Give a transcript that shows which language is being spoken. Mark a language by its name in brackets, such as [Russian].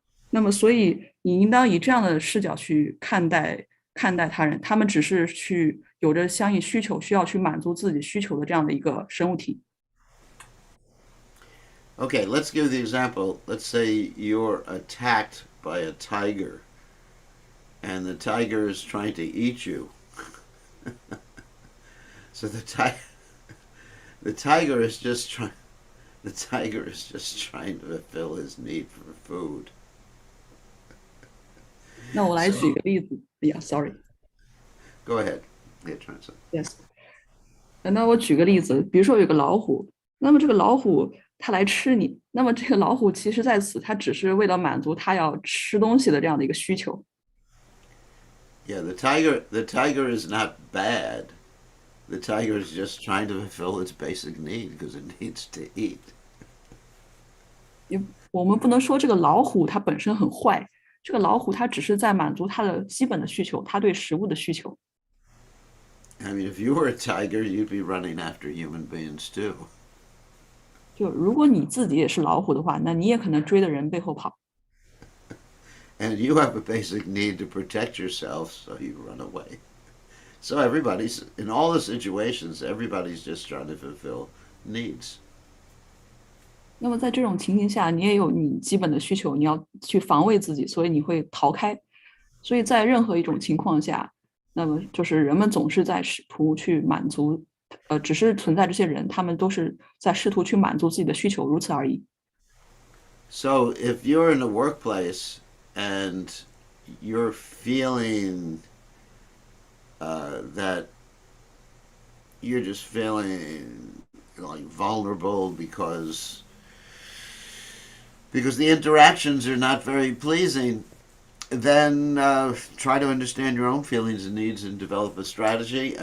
[Chinese] 那么，所以你应当以这样的视角去看待他人，他们只是去有着相应需求，需要去满足自己需求的这样的一个生物体。 [English] Okay, let's give the example. Let's say you're attacked by a tiger, and the tiger is trying to eat you. So the tiger is just trying the tiger is just trying to fulfill his need for food. [Chinese] 那我来举 [English] So [Chinese] 个例子， [English] sorry，yes， go ahead. Yeah, translate. [Chinese] 那我举个例子，比如说有个老虎，那么这个老虎它来吃你，那么这个老虎其实在此它只是为了满足它要吃东西的这样的一个需求。 [English] Yeah, the tiger is not bad. The tiger is just trying to fulfill its basic need because it needs to eat. [Chinese] 我们不能说这个老虎它本身很坏，这个老虎它只是在满足它的基本的需求，它对食物的需求。 [English] I mean, if you were a tiger, you'd be running after human beings too. [Chinese] 就如果你自己也是老虎的话，那你也可能追着人背后跑。 [English] And you have a basic need to protect yourself, so you run away. So everybody's, in all the situations, everybody's just trying to fulfill needs. [Chinese] 那么在这种情形下，你也有你基本的需求，你要去防卫自己，所以你会逃开。所以在任何一种情况下，那么就是人们总是在试图去满足，只是存在这些人，他们都是在试图去满足自己的需求，如此而已。 [English] So if you're in a workplace and you're feeling that you're just feeling like vulnerable because the interactions are not very pleasing, then try to understand your own feelings and needs and develop a strategy.